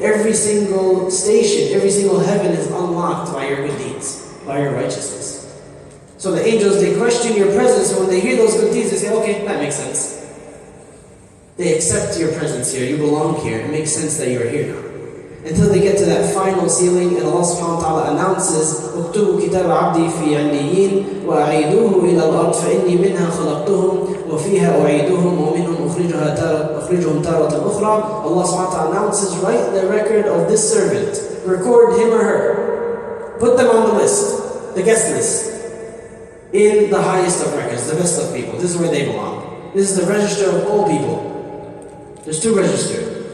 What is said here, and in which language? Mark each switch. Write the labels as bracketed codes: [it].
[en] Every single station, every single heaven is unlocked by your good deeds, by your righteousness. So the angels, they question your presence, and when they hear those good deeds, they say, okay, that makes sense. They accept your presence here, you belong here, it makes sense that you're here now. Until they get to that final ceiling, and Allah subhanahu wa ta'ala announces, [ar] اكتبوا كتاب عبدي في عليين وأعيدوه إلى الأرض فإني منها خلقتهم وفيها أعيدهم ومنهم أخرجهم تارة أخرى. [en] Allah subhanahu wa ta'ala announces, write the record of this servant, record him or her, put them on the list, the guest list, in the highest of records, the best of people. This is where they belong. This is the register of all people. There's two registers.